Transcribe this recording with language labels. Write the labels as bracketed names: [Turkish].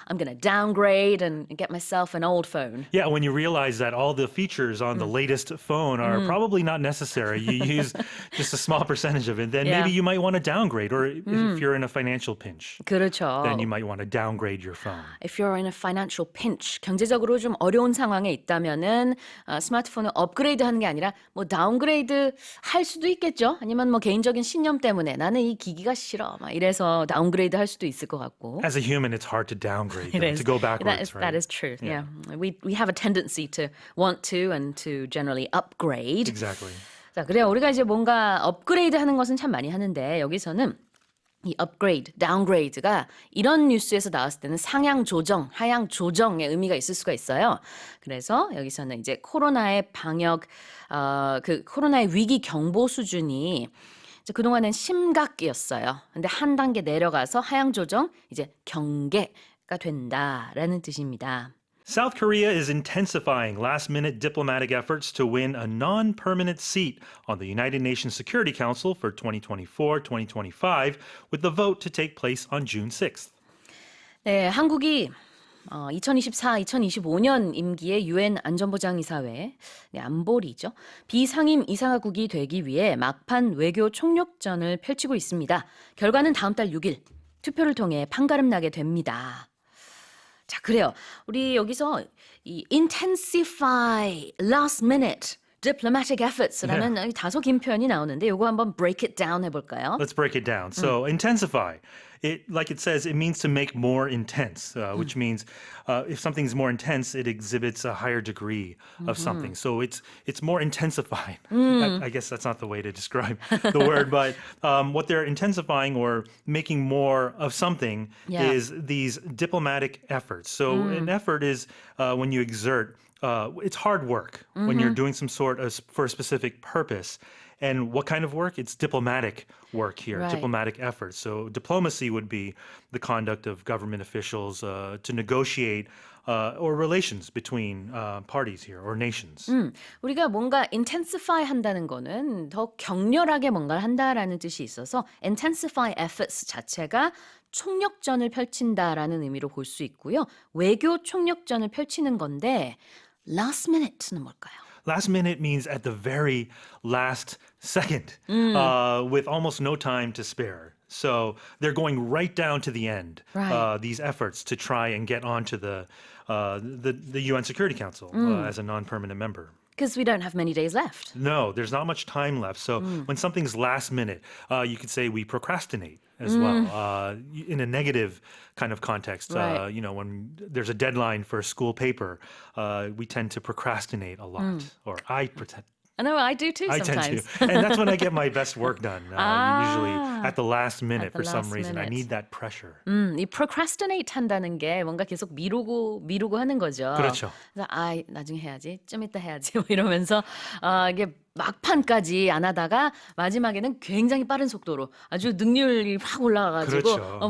[English] I'm going to downgrade and get myself an old phone. Yeah, when you realize that all the features on the latest phone are probably not necessary, you use just a small percentage of it, then maybe you might want to downgrade. Or if you're in a financial pinch, [Korean] 그렇죠. [English] then you might want to downgrade your phone. If you're in a financial pinch, [Korean] 경제적으로 좀 어려운 상황에 있다면은 스마트폰을 업그레이드하는 게 아니라 뭐 다운그레이드 할 수도 있겠죠. 아니면 뭐 개인적인 신념 때문에 나는 이 기기가 싫어. 막 이래서 다운그레이드 할 수도 있을 것 같고. [English] As a human, it's hard to downgrade, though, to go backwards, right? That is true. Yeah. We have a tendency to want to and to generally upgrade. Exactly. [Korean] 자, 그래요. 우리가 이제 뭔가 업그레이드 하는 것은 참 많이 하는데 여기서는 이 upgrade, downgrade가 이런 뉴스에서 나왔을 때는 상향 조정, 하향 조정의 의미가 있을 수가 있어요. 그래서 여기서는 이제 코로나의 방역, 그 코로나의 위기 경보 수준이 이제 그동안은 심각이었어요. 근데 한 단계 내려가서 하향 조정, 이제 경계가 된다라는 뜻입니다. [English] South Korea is intensifying last-minute diplomatic efforts to win a non-permanent seat on the United Nations Security Council for 2024-2025, with the vote to take place on June 6th. [Korean] 네, 한국이 2024-2025년 임기의 유엔 안전보장이사회 안보리죠. 비상임 이사국이 되기 위해 막판 외교 총력전을 펼치고 있습니다. 결과는 다음 달 6일 투표를 통해 판가름 나게 됩니다. 자, 그래요. 우리 여기서 이 [English] intensify last minute diplomatic efforts [Korean] 라는 다소 긴 표현이 나오는데 이거 한번 [English] break it down [Korean] 해볼까요? [English] Let's break it down. So intensify, like it says, it means to make more intense, which means if something's more intense, it exhibits a higher degree of something. So it's more intensified. I guess that's not the way to describe the word, but what they're intensifying or making more of something is these diplomatic efforts. So an effort is when you exert. It's hard work when you're doing some sort of for a specific purpose. And what kind of work? It's diplomatic work here, diplomatic efforts. So diplomacy would be the conduct of government officials to negotiate or relations between parties here or nations. [Korean] 우리가 뭔가 intensify 한다는 거는 더 격렬하게 뭔가를 한다라는 뜻이 있어서 intensify efforts 자체가 총력전을 펼친다라는 의미로 볼 수 있고요. 외교 총력전을 펼치는 건데 last minute는 뭘까요? [English] Last minute means at the very last second, with almost no time to spare. So they're going right down to the end. Right. These efforts to try and get onto the UN Security Council as a non-permanent member. Because we don't have many days left. No, there's not much time left. So when something's last minute, you could say we procrastinate as well. In a negative kind of context, Right. when there's a deadline for a school paper, we tend to procrastinate a lot. Or I pretend. I know, I do too I sometimes. tend to. And that's when I get my best work done. Usually at the last minute At the for some last reason. I minute. need that pressure. [Korean] 이 procrastinate 한다는 게 뭔가 계속 미루고 하는 거죠. 그렇죠. 그래서 나중에 해야지, 좀 이따 해야지 뭐 이러면서 이게 막판까지 안 하다가 마지막에는 굉장히 빠른 속도로 아주 능률이 확 올라가가지고 그렇죠.